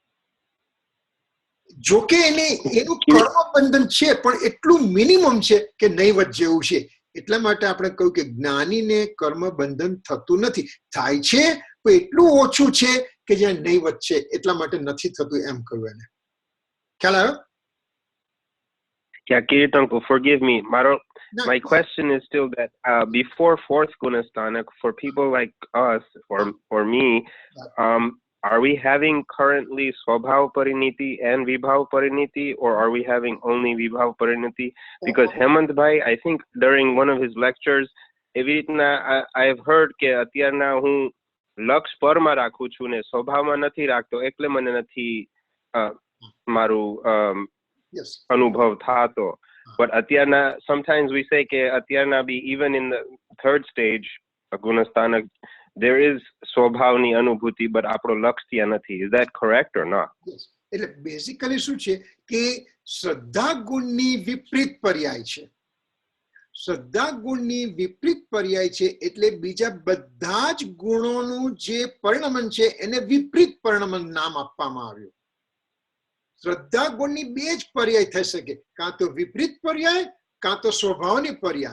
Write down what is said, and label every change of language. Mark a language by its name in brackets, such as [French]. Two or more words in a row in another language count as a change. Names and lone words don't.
[Gujarati] જોકે એનું કર્મ બંધન છે પણ એટલું મિનિમમ છે કે નહીવત જેવું છે. એટલા માટે આપણે કહ્યું કે જ્ઞાનીને કર્મ બંધન થતું નથી, થાય છે પણ એટલું ઓછું છે કે જ્યાં નહીવત છે એટલા માટે નથી થતું એમ કહ્યું એને. ખ્યાલ આવ્યો? [English] Yeah, Kirtan, forgive me. My question is still that before fourth Gunasthanak, for people like us, or me, are we having currently [Gujarati] સ્વભાવ પરિણતિ [English] and [Gujarati] વિભાવ પરિણતિ, [English] or are we having only [Gujarati] વિભાવ પરિણતિ? [English] Because Hemant Bhai, I think during one of his lectures, I've heard [Gujarati] કે અત્યારના હું લક્ષ પરમાં રાખું છું ને સ્વભાવમાં નથી રાખતો એટલે મને નથી મારું અનુભવ થાતો. [English] But અત્યારના sometimes we say [Gujarati] કે અત્યારના [English] be even in the third stage Gunasthanak there is [Gujarati] સ્વભાવની અનુભૂતિ [English] but [Gujarati] આપણો લક્ષ ત્યાં નથી. [English] Is that correct or not? Yes. [Gujarati] એટલે બેઝિકલી શું છે કે શ્રદ્ધા ગુણની વિપરીત પર્યાય છે. શ્રદ્ધા ગુણની વિપરીત પર્યાય છે એટલે બીજા બધા જ ગુણોનું જે પરિણમન છે એને વિપરીત પરિણમન નામ આપવામાં આવ્યું. શ્રદ્ધા ગુણની બે જ પર્યાય થઈ શકે, કાં તો વિપરીત પર્યાય કાં તો સ્વભાવની પર્યાય.